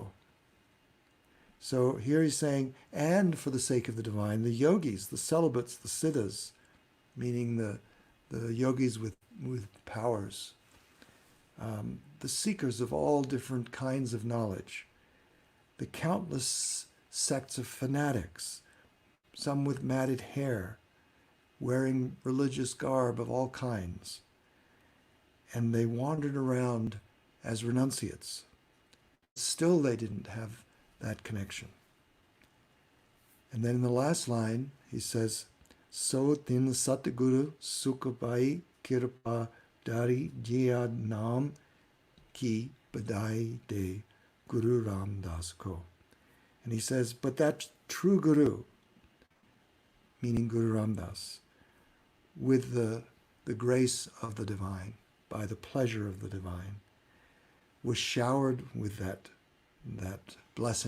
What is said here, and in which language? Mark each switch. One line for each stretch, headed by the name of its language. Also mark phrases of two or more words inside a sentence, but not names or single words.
English: So here he's saying, and for the sake of the divine, the yogis, the celibates, the siddhas, meaning the yogis with powers, the seekers of all different kinds of knowledge, the countless sects of fanatics, some with matted hair, wearing religious garb of all kinds, and they wandered around as renunciates. Still they didn't have that connection. And then in the last line, he says,
Punjabi: ਸੋ ਤਿਨ ਸਤਿਗੁਰੁ ਸੁਖਭਾਇ ਕਿਰਪਾ ਧਾਰੀ ਜੀਅ ਨਾਮ ਕੀ ਬਡਾਈ ਦੇ ਗੁਰ ਰਾਮ ਦਾਸ ਕੋ.
English: And he says, but that true Guru, meaning Guru Ram Das, with the grace of the divine, by the pleasure of the divine, was showered with that blessing.